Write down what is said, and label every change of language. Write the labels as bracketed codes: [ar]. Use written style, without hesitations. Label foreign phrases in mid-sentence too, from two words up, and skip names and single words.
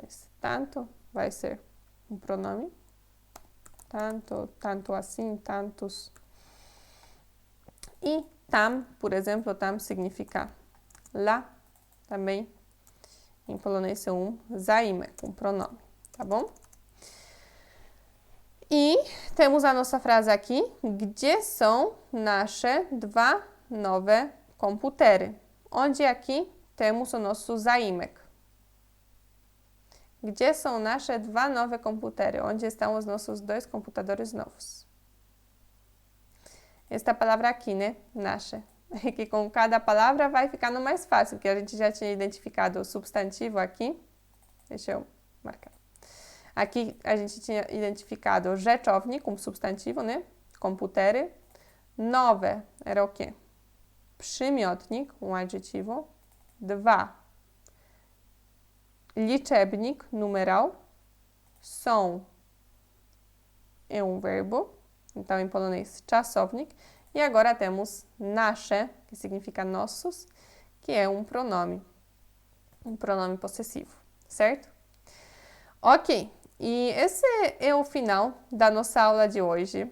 [pt] Esse tanto vai ser um pronome. Tanto, tanto assim, tantos. E tam, por exemplo, tam significa lá, também. Em polonês é um zaimek, um pronome, tá bom? I temos a nossa frase aqui. [pl] Gdzie są nasze dwa nowe komputery? [pt] Onde aqui temos o nosso zaimek. [pl] Gdzie są nasze dwa nowe komputery? [pt] Onde estão os nossos dois computadores novos? Esta palavra aqui, né? Nasze. Que com cada palavra vai ficando mais fácil, porque a gente já tinha identificado o substantivo aqui. Deixa eu marcar. Aqui a gente tinha identificado o rzeczownik como substantivo, né? Komputery. Nowe era o quê? Przymiotnik, um adjetivo. [pl] Dwa. Liczebnik, numeral. [pt] Są é um verbo. Então, em polonês, czasownik. E agora temos nasze, que significa nossos, que é um pronome possessivo, certo? Ok, e esse é o final da nossa aula de hoje.